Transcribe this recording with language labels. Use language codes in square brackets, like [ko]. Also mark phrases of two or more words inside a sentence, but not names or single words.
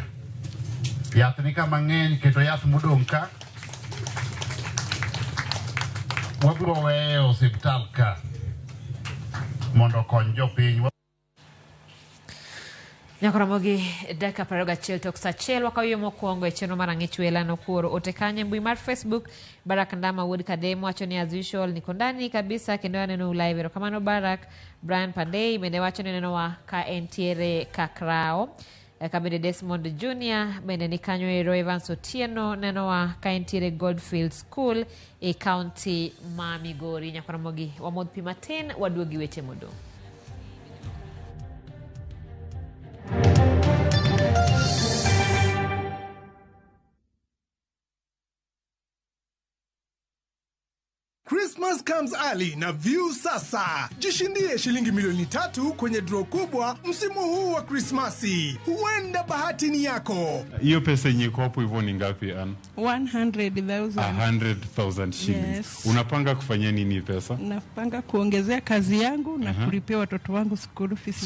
[luo] Yath ni ka mang'eny, kendo yath modong' ka wabro weyo osiptal ka mondo kony jopiny. Ramogi dakika 21 tok saa achiel wakawiyo mokwongo e chenro mar ang'ech welo nokuoro ote kanye mbui mar Facebook. Barak Ndama Wood Kadem wacho ni [en] as usual [sw] niko ndani kabisa [luo] kendo aneno live. Erokamano Barak. Brian Pandey bende wacho ni nenowa ka entiere Kakrao. Kabende Desmond Jr. bende ni kanyo ero. Evans Otieno nenowa ka entiere Goldfield School e county ma Migori. Ramogi wamodh pi matin waduogi weche modong'. [en] Christmas comes early na View sasa. [sw] Jishindie shilingi milioni 3 kwenye draw kubwa msimu huu wa Krismasi. Huenda bahati ni yako. Hiyo pesa yenye iko hapo hivyo ni ngapi Ann? 100,000. [en] 100,000 shillings. Yes. [sw] Unapanga kufanya nini pesa? Napanga kuongezea kazi yangu na kulipia watoto wangu [en] school fees.